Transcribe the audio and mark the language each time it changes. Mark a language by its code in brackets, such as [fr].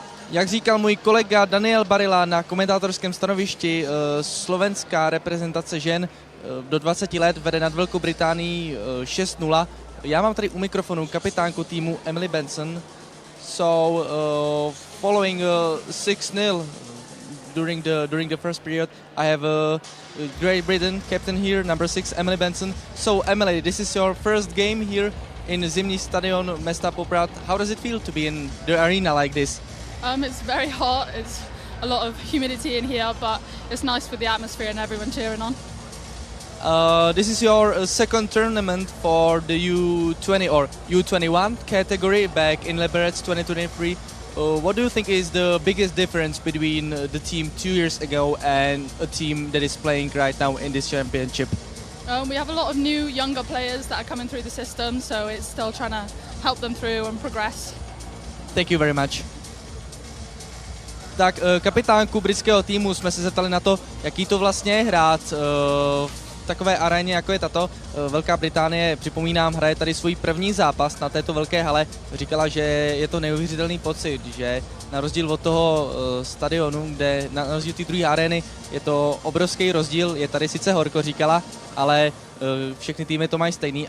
[cs] Jak říkal můj kolega Daniel Barila na komentátorském stanovišti, slovenská reprezentace žen do 20 let vede nad Velkou Británií 6-0. Já mám tady u mikrofonu kapitánku týmu Emily Benson. [en] So, following 6-0 during the first period, I have Great Britain captain here, number 6, Emily Benson. So, Emily, this is your first game here in Zimní stadion Města Poprad. How does it feel to be in the arena like this? It's very hot. It's a lot of humidity in here, but it's nice with the atmosphere and everyone cheering on. This is your second tournament for the U20 or U21 category back in Liberec 2023. What do you think is the biggest difference between the team 2 years ago and a team that is playing right now in this championship? We have a lot of new, younger players that are coming through the system, so it's still trying to help them through and progress. Thank you very much. [cs] Tak kapitánku britského týmu jsme se zeptali na to, jaký to vlastně je hrát v takové aréně, jako je tato. Velká Británie, připomínám, hraje tady svůj první zápas na této velké hale. Říkala, že je to neuvěřitelný pocit, že na rozdíl od toho stadionu, kde na rozdíl té druhé arény je to obrovský rozdíl, je tady sice horko, říkala, ale všechny týmy to mají stejný.